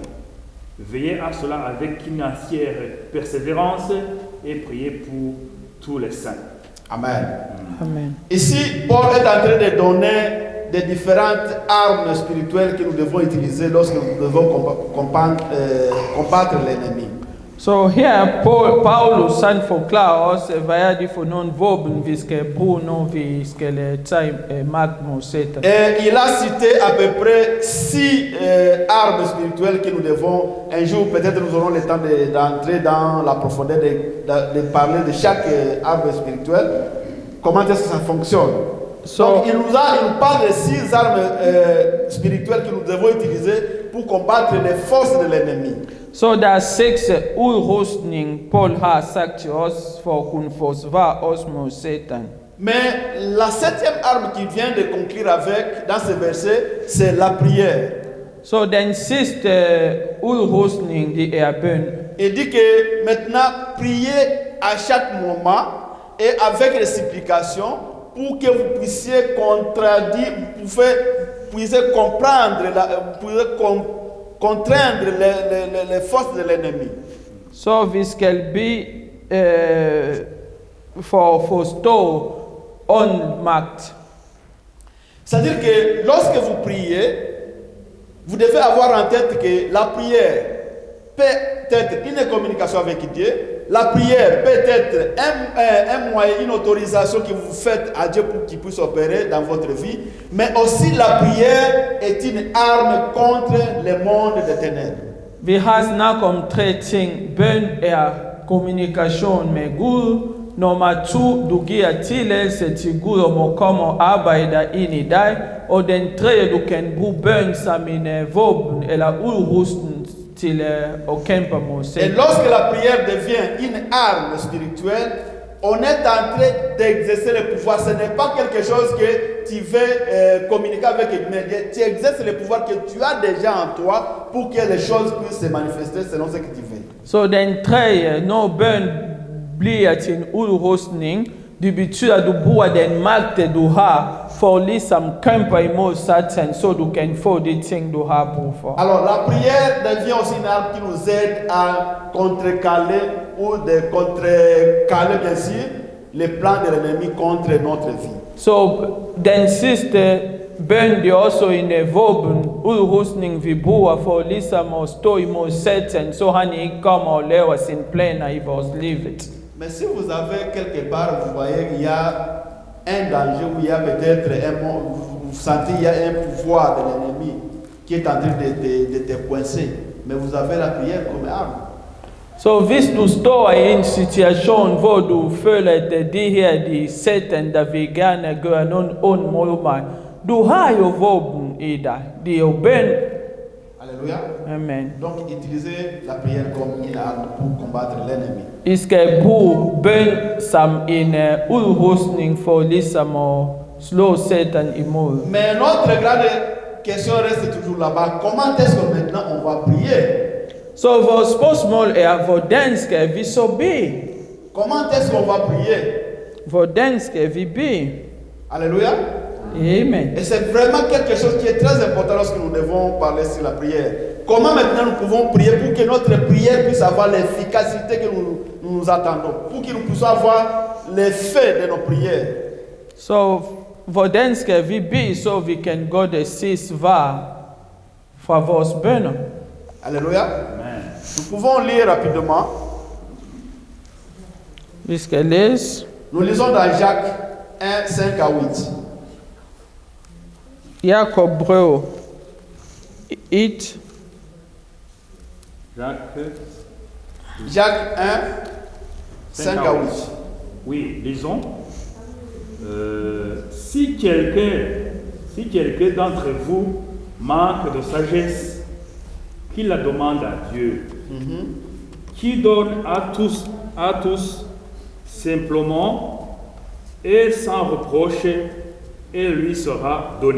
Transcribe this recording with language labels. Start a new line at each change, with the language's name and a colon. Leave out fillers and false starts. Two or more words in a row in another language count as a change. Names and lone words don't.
French: Veillez à cela avec une entière persévérance et priez pour tous les saints. Amen. Amen. Ici, Paul est en train de donner des différentes armes spirituelles que nous devons utiliser lorsque nous devons combattre l'ennemi.
English: So here
Danish: Paulus han forklarer os, hvad det for nogle våben, vi skal bruge, når vi skal tage magt mod Satan.
French: Et il a cité à peu près 6 armes spirituelles que nous devons, un jour peut-être nous aurons le temps d'entrer dans la profondeur, de parler de chaque arme spirituelle, comment est-ce que ça fonctionne. Donc il nous parle de 6 armes spirituelles que nous devons utiliser pour combattre les forces de l'ennemi.
Danish: Så der er 6 udrustning, Paul har sagt til os, for at kunne forsvare os mod Satan.
French: Mais la 7e arme qui vient de conclure avec, dans ce verset, c'est la prière.
Danish: Så den sidste udrustning, det er bøn.
French: Il dit que maintenant, priez à chaque moment et avec les supplications pour que vous puissiez contraindre les forces de l'ennemi.
Danish: Så vi skal bede for at forstå åndmagt.
French: C'est-à-dire que lorsque vous priez, vous devez avoir en tête que la prière peut être une communication avec Dieu. La prière peut être un moyen, une autorisation que vous faites à Dieu pour qu'il puisse opérer dans votre vie. Mais aussi la prière est une arme contre le monde des ténèbres.
Danish: Vi har snakket om 3 ting. Bøn er kommunikation med Gud. Nummer 2, du giver tilladelse til Gud om at komme og arbejde ind i dig. Og den 3, du kan bruge bøn som en våben eller udrustning til at kæmpe mod Satan.
French: Et lorsque la prière devient une arme spirituelle, on est en train d'exercer le pouvoir. Ce n'est pas quelque chose que tu veux communiquer avec Dieu. Tu exerces le pouvoir que tu as déjà en toi pour que les choses puissent se manifester selon ce que tu veux.
Danish: Så den 3, når bøn bliver til en udrustning, det betyder, at du bruger den magt, du har, for ligesom kæmpe imod Satan, så du kan få de ting, du har brug for.
French: Alors la prière devient aussi une arme qui nous aide à contrecarrer ou de contrecarrer bien sûr les plans de l'ennemi contre notre vie.
Danish: Så den sidste bøn, det er også en våben, udrustning, vi bruger for ligesom at stå imod Satan, så han ikke kommer og laver sine planer i vores liv.
French: Mais si vous avez quelque part, vous voyez qu'il y a un danger, où il y a peut-être vous sentez qu'il y a un pouvoir de l'ennemi qui est en train de te coincer, mais vous avez la prière comme arme.
Danish: Så hvis du står i en situation, hvor du føler, at det her er Satan, der vil gerne gøre noget ondt mod mig, du har jo våben i dig. Det er jo bøn.
French: Alléluia. Amen. Donc utilisez la prière comme une arme pour combattre l'ennemi.
Danish: I skal bruge bøn som en udrustning for ligesom at slå Satan imod.
French: Mais notre grande question reste toujours là-bas. Comment est-ce que maintenant on va prier?
Danish: So vår spørgsmål hvordan skal vi så bede?
French: Comment est-ce qu'on va prier?
Danish: Hvordan skal vi bede?
French: Alléluia. Amen. Et c'est vraiment quelque chose qui est très important lorsque nous devons parler sur la prière. Comment maintenant nous pouvons prier pour que notre prière puisse avoir l'efficacité que nous attendons, pour que nous puissions avoir l'effet de nos prières.
Danish: Så hvordan skal vi bede, så vi kan gå det sidste svar fra vores bønner?
French: Alléluia. Amen. Nous pouvons lire rapidement.
Danish: Vi skal læse
French: Nous lisons dans Jacques 1, 5 à 8.
Danish: Jakob brev 1,
French: Jacques 1, 5 à 8. Oui, lisons. Si quelqu'un d'entre vous manque de sagesse, qu'il la demande à Dieu, qui donne à tous simplement et sans reproche, et lui sera donné.